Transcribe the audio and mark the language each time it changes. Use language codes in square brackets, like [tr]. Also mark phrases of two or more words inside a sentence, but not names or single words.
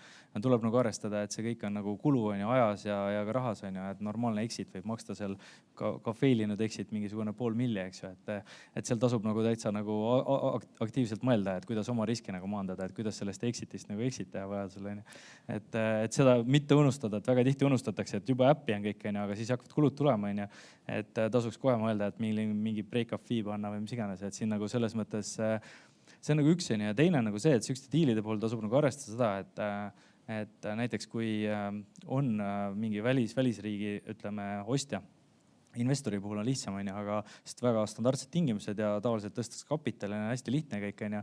[et] Ja tuleb nagu arvestada, et see kõik on nagu kulu, on ju, ajas ja ka rahas, on ju, et normaalne exit võib maksta seal ka failinud exit mingisugune 500 000, eks ju, et seal tasub nagu täitsa nagu aktiivselt mõelda, et kuidas oma riski nagu maandada, et kuidas sellest exitist nagu exit teha vajadusel, on ju. Et seda mitte unustada, et väga tihti unustatakse, et juba äppi on kõik, on ju, aga siis hakkavad kulud tulema, on ju. Et tasuks kohe mõelda, et mingi [en] break-up fee [et] panna või mis iganes, et siin nagu selles mõttes see on nagu üks ja teine nagu see, et sükste diilide puhul tasub nagu arvestada seda, et näiteks kui on mingi välisriigi, ütleme, ostja, investori puhul on lihtsam, on ju, aga sest väga standardsed tingimused ja tavaliselt tõstakse kapitali, on hästi lihtne kõik, on ju.